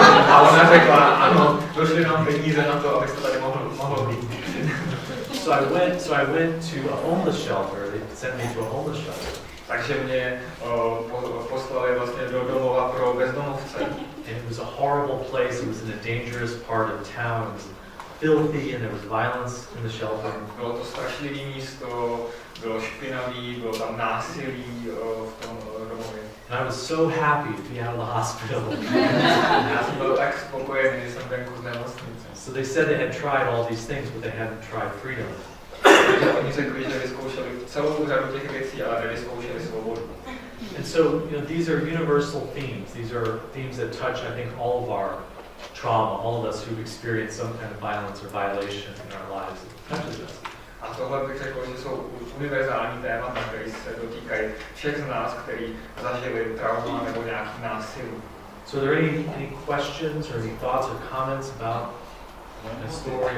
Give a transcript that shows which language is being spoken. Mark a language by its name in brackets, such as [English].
[Czech] A ona řekla, ano, došly nám peníze na to, abyste tady mohl být. [English] So I went to a homeless shelter. They sent me to a homeless shelter. [Czech] Takže mě poslali vlastně do domova pro bezdomovce. [English] And it was a horrible place. It was in a dangerous part of town. It was filthy and there was violence in the shelter. [Czech] Bylo to strašlivé místo, bylo špinavý, bylo tam násilí v tom domově. [English] And I was so happy to be out of the hospital. [Czech] Já jsem byl tak spokojený, že jsem venku z nemocnice. [English] So they said they had tried all these things, but they hadn't tried freedom. [Czech] Takže oni řekli, že vyzkoušeli celou řadu těch věcí, ale nevyzkoušeli svobodu. [English] And so, these are universal themes. These are themes that touch, I think, all of our trauma, all of us who've experienced some kind of violence or violation in our lives. It touches us. [Czech] A tohle bych řekl, že jsou univerzální témata, které se dotýkají všech z nás, kteří zažili trauma nebo nějaký násilí. [English] So are there any questions or any thoughts or comments about the story?